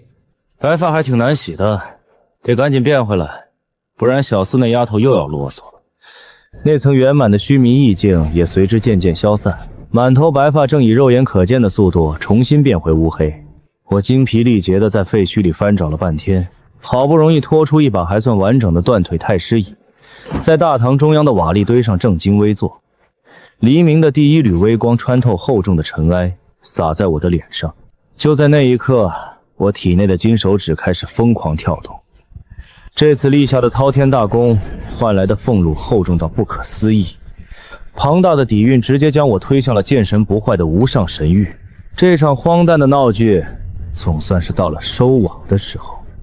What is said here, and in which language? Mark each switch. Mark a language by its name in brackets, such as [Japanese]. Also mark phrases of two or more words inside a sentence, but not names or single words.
[Chinese] 白髮還挺難洗的，得趕緊變回來，不然小四那丫頭又要囉嗦了。那層圓滿的須彌意境也隨之漸漸消散，滿頭白髮正以肉眼可見的速度重新變回烏黑。我精疲力竭地在廢墟裡翻找了半天，好不容易拖出一把還算完整的斷腿太師椅，在大堂中央的瓦礫堆上正襟危坐。黎明的第一縷微光穿透厚重的塵埃，灑在我的臉上。就在那一刻，我體內的金手指開始瘋狂跳動。這次立下的滔天大功換來的俸祿厚重到不可思議，龐大的底蘊直接將我推向了見神不壞的無上神域。這場荒誕的鬧劇總算是到了收網的時候。